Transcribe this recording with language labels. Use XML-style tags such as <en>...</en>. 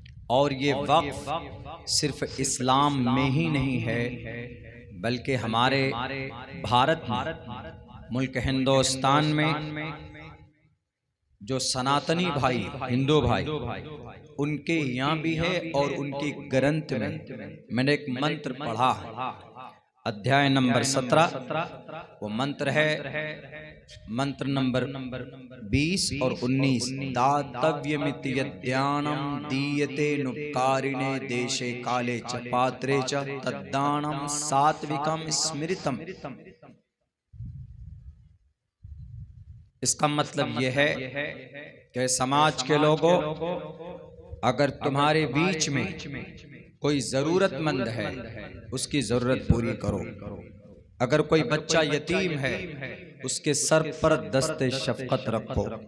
<hi>और ये वक्फ सिर्फ इस्लाम में ही नहीं है बल्कि हमारे भारत मुल्क हिंदुस्तान में जो सनातनी भाई हिंदू भाई उनके यहाँ भी है। और उनकी ग्रंथ में मैंने एक मंत्र पढ़ा है, अध्याय नंबर 17, वो मंत्र है मंत्र नंबर 20 और 19।</hi> <sa>दातव्यमिति यद्दानम दीयते नुपकारिणे देशे काले च पात्रे च तद्दानम सात्विकम स्मृतम।</sa> <hi>इसका मतलब यह है कि समाज के लोगों, अगर तुम्हारे बीच में कोई जरूरतमंद है उसकी जरूरत पूरी करो। अगर कोई बच्चा यतीम है उसके सर पर दस्ते शफकत रखो।</hi>